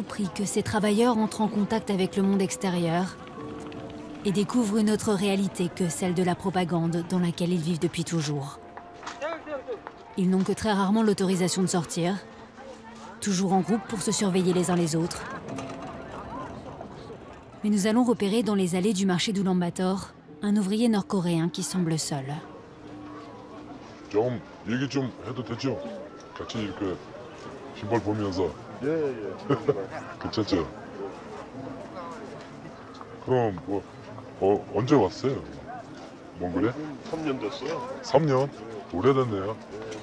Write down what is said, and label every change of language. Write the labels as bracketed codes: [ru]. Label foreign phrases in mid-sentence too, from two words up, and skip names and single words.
[fr] prix que ces travailleurs entrent en contact avec le monde extérieur et découvrent une autre réalité que celle de la propagande dans laquelle ils vivent depuis toujours. Ils n'ont que très rarement l'autorisation de sortir, toujours en groupe pour se surveiller les uns les autres. Mais nous allons repérer dans les allées du marché d'Oulan-Bator un ouvrier nord-coréen qui semble seul. [ko] 좀 얘기 좀 해도 되죠? 같이 이렇게 신발 보면서. 예. 괜찮죠? 그럼 뭐 언제 왔어요? 몽골에? 3년 됐어요. 3년? 오래됐네요.